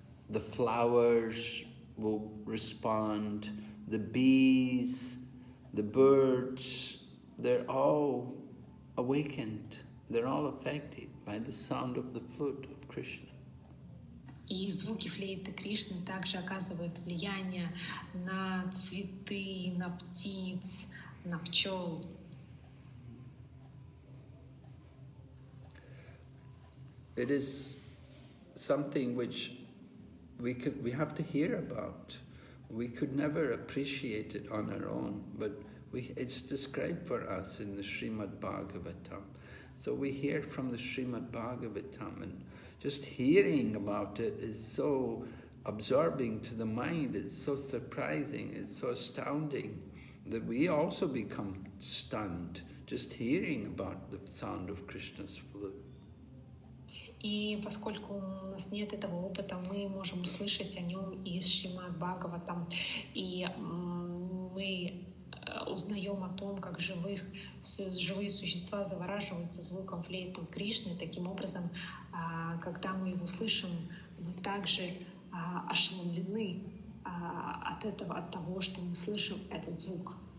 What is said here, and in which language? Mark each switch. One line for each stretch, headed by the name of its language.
English: The flowers will respond, the bees, the birds, they're all awakened, they're all affected by the sound of the flute of Krishna.
Russian: И звуки флейты Кришны также оказывают влияние на цветы, на птиц, на пчел.
English: It is something which we have to hear about. We could never appreciate it on our own, but it's described for us in the Srimad Bhagavatam. So we hear from the Srimad Bhagavatam, and just hearing about it is so absorbing to the mind, it's so surprising, it's so astounding, that we also become stunned just hearing about the sound of Krishna's flute.
Russian: И поскольку у нас нет этого опыта, мы можем услышать о нем из Шримад Бхагаватам, и мы узнаем о том, как живые существа завораживаются звуком флейты Кришны. Таким образом, когда мы его слышим, мы также ошеломлены от того, что мы слышим этот звук.